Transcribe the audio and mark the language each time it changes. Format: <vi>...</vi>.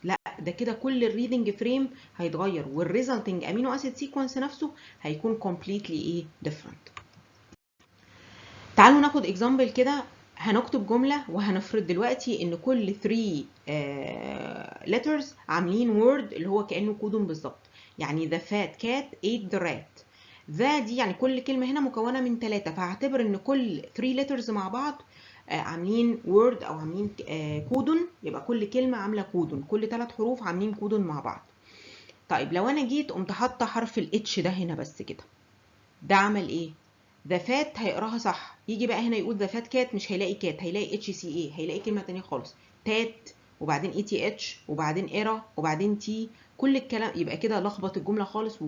<ar>لا ده كده كل الريدنج فريم هيتغير، والريزلتنج امينو اسيد سيكونس نفسه هيكون كومبليتلي ايه ديفرنت. تعالوا ناخد اكزامبل كده. هنكتب جملة وهنفرض دلوقتي ان كل 3 letters عاملين word اللي هو كأنه كودون بالظبط. يعني</ar> <en>the fat cat ate the rat.</en> <ar>دي يعني كل كلمة هنا مكونة من 3، فهعتبر ان كل 3 letters مع بعض عاملين word او عاملين كودون. يبقى كل كلمة عاملة كودون، كل 3 حروف عاملين كودون مع بعض. طيب لو انا جيت قمت حاطة حرف الاتش ده هنا بس كده، ده عمل ايه؟ ذا فات هيقراها صح، يجي بقى هنا يقول ذا فات كات مش هيلاقي كات، هيلاقي اتش سي اي، هيلاقي كلمه ثانيه خالص، تات وبعدين اي تي اتش وبعدين ايرا وبعدين تي، كل الكلام يبقى كده لخبط الجمله خالص.</ar>